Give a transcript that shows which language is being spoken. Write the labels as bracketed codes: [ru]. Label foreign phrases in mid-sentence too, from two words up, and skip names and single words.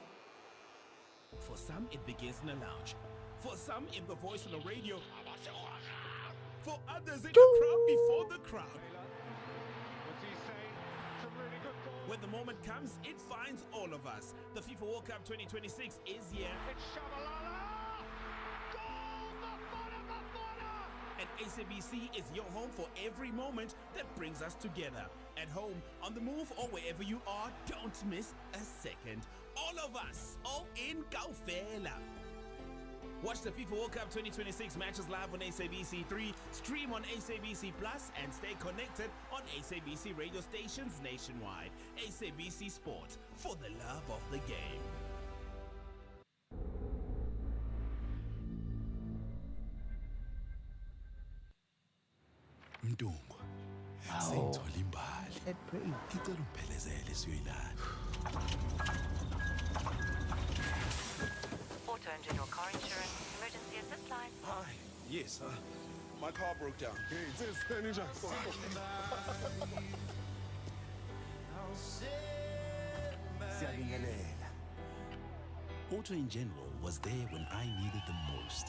[en] For some, it begins in a lounge. For some, in the voice on the radio. For others, in the crowd before the crowd. What's he saying? Some really good ball. When the moment comes, it finds all of us. The FIFA World Cup 2026 is here. It's Shabalala! Goal! Bafana! And ACBC is your home for every moment that brings us together. At home, on the move, or wherever you are, don't miss a second. All of us, all in Kaufela. Watch the FIFA World Cup 2026 matches live on SABC3, stream on SABC Plus, and stay connected on SABC radio stations nationwide. SABC Sport, for the love of the game. [zu] Mtungu. Sengithola imbali. Ngicela ungiphelezele siyoyilanda. [en] Auto and general car insurance, emergency assist line. Hi. Yes, my car broke down. Auto in general was there when I needed them most.